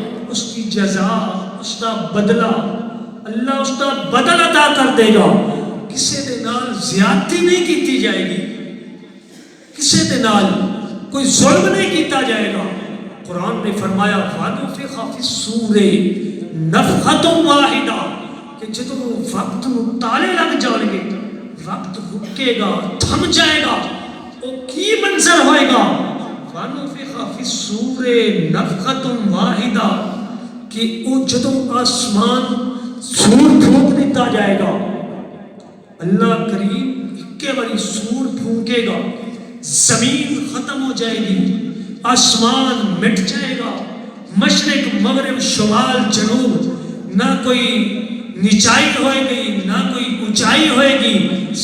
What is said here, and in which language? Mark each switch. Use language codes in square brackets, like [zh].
[ur] اس کی جزا، اس کا بدلہ اللہ اس کا بدل عطا کر دے گا. [pa] کسی دے نال زیادتی نہیں کیتی جائے گی، کسی دے نال کوئی ظلم نہیں کیتا جائے گا. قرآن نے فرمایا [ar] وَنُفِخَ فِي الصُّورِ نَفْخَةٌ وَاحِدَةٌ، [pa] کہ جدوں وقت تالے لگ جان گے، وقت رکے گا، تھم جائے گا، وہ کی منظر ہوئے گا. [ar] وَنُفِخَ فِي الصُّورِ نَفْخَةٌ وَاحِدَةٌ، [pa] کہ وہ جدوں آسمان سور پھونک دیتا جائے گا، اللہ کریم اکے باری سور پھونکے گا، زمین ختم ہو جائے گی، آسمان مٹ جائے گا، مشرق مغرب شمال جنوب نہ کوئی نچائی ہوئے گی نہ کوئی اونچائی ہوئے گی.